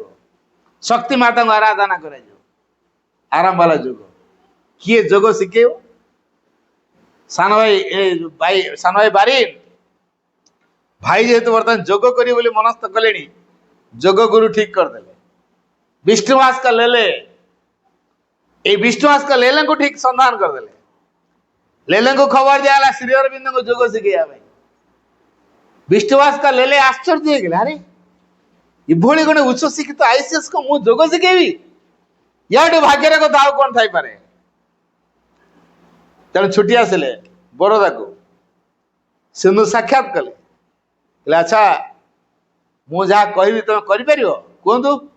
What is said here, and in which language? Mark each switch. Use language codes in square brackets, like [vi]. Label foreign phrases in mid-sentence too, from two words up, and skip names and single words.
[or] ଶକ୍ତି ମାତାଙ୍କୁ ଆରାଧନା କରାଯିବ। ଆରମ୍ଭ ହେଲା ଯୋଗ। କିଏ ଯୋଗ ଶିଖେଇବ? ସାନ ଭାଇ ବାରିନ ଭାଇ ଯେହେତୁ ବର୍ତ୍ତମାନ ଯୋଗ କରିବେ ବୋଲି ମନସ୍ଥ କଲେଣି, ଯୋଗ ଗୁରୁ ଠିକ କରିଦେଲେ। ବିଷ୍ଣୁବାସ का लेले, এই ବିଷ୍ଣୁବାସ का लेलेଙ୍କୁ ଠିକ ସନ୍ଧାନ କରିଦେଲେ। ଲେଲେଙ୍କୁ ଖବର ଦିଆଗଲା ଶ୍ରୀଅରବିନ୍ଦଙ୍କୁ ଯୋଗ ଶିଖେଇବା ପାଇଁ। ବିଷ୍ଣୁବାସ का लेले ଆଶ୍ଚର୍ଯ୍ୟ ହେଇଗଲେ, ଆରେ ଏଭଳି ଗୋଟେ ଉଚ୍ଚ ଶିକ୍ଷିତ ଆଇସିଏସ୍ କୁ ମୁଁ ଯୋଗ ଶିଖେଇବି? ୟାଠୁ ଭାଗ୍ୟର କଥା ଆଉ କଣ ଥାଇପାରେ? ତେଣୁ ଛୁଟି ଆସିଲେ ବରୋଦାକୁ। ସିନ୍ଧୁ ସାକ୍ଷାତ କଲେ। ଆଚ୍ଛା, ମୁଁ ଯାହା କହିବି ତମେ କରିପାରିବ? କୁହନ୍ତୁ।